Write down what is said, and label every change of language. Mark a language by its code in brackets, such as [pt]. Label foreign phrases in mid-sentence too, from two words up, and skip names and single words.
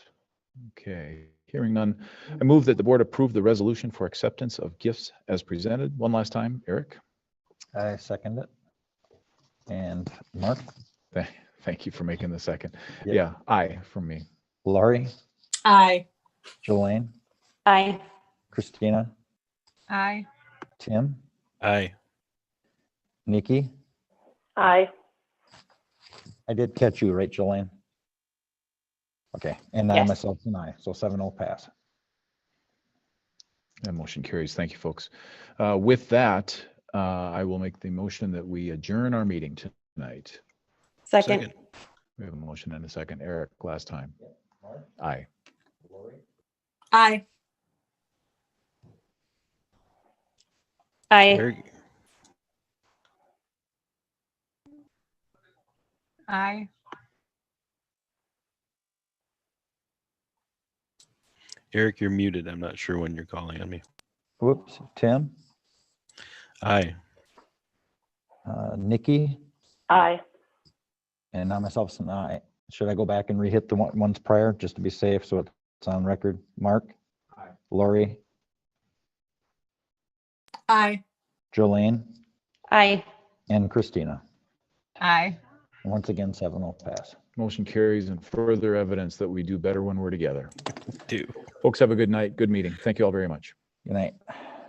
[en] Okay, hearing none. I move that the board approve the resolution for acceptance of gifts as presented. One last time, Eric. I second it. And Mark? Thank you for making the second. Yep. Yeah, aye from me. Laurie? Aye. Jolene? Aye. Christina? Aye. Tim? Aye. Nikki? Aye. I did catch you, right, Jolene? Okay, and I Yes. myself and I, so 7-0 pass. That motion carries. Thank you, folks. With that, I will make the motion that we adjourn our meeting tonight. Second. We have a motion and a second. Eric, last time. Aye. Aye. Aye. Eric, Aye. Eric, you're muted. I'm not sure when you're calling on me. Whoops, Tim? Aye. Nikki? Aye. And I myself is an aye. Should I go back and re-hit the ones prior, just to be safe, so it's on record? Mark? Aye. Lori? Aye. Jolene? Aye. And Christina? Aye. And once again, 7-0 pass. Motion carries, and further evidence that we do better when we're together. Do. Folks, have a good night. Good meeting. Thank you all very much. Good night.